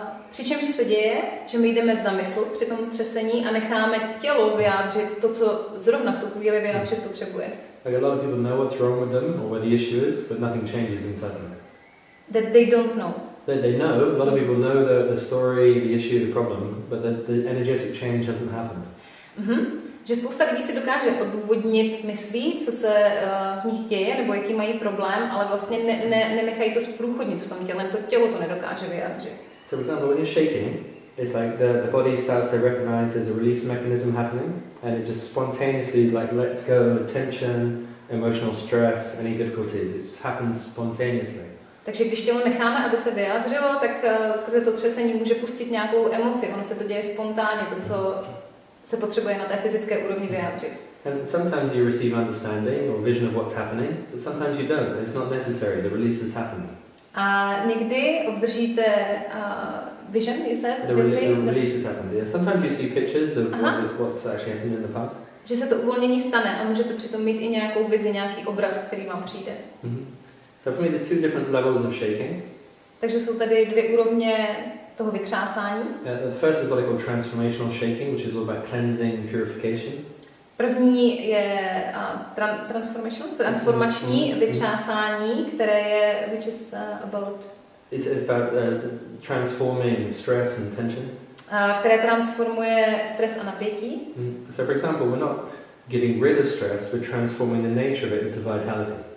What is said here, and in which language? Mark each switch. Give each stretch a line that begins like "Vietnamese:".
Czech: Přičemž se děje, že my jdeme za mysl při tom třesení a necháme tělo vyjádřit to, co zrovna v tu chvíli vyjádřit potřebuje.
English: Like a lot of people know what's wrong with them or where the issue is, but nothing changes inside them. That they don't know. They know, a lot of people know the story, the issue, the problem, but the energetic change hasn't happened.
Czech: Že spousta lidí si dokáže odůvodnit myslí, co se v nich děje, nebo jaký mají problém, ale vlastně nenechají to zprůchodnit v tom těle, to tělo to nedokáže vyjádřit.
English: So for example, when you're shaking, it's like the body starts to recognize there's a release mechanism happening, and it just spontaneously like lets go tension, emotional stress, any difficulties. It just happens spontaneously.
Czech: Takže když tělo necháme, aby se vyjádřilo, tak skrze to třesení může pustit nějakou emoci. Ono se to děje spontánně, to, co se potřebuje na té fyzické úrovni vyjádřit.
English: And sometimes you receive understanding or vision of what's happening, but sometimes you don't. It's not necessary. The release is happening.
Czech: A někdy obdržíte
English: vision, you said? The release is happening. Yeah. Sometimes you see pictures of what's actually happened in the past.
Czech: Že se to uvolnění stane a můžete přitom mít i nějakou vizi, nějaký obraz, který vám přijde.
English: So for me there's two different levels of shaking.
Czech: Takže jsou tady dvě úrovně toho vytřásání.
English: The first is what I call transformational shaking, which is all about cleansing, purification.
Czech: První je transformační vytřásání, které je,
English: which is about... It's about transforming stress and tension.
Czech: Které transformuje stres a napětí.
English: So for example, we're not getting rid of stress, we're transforming the nature of it into vitality.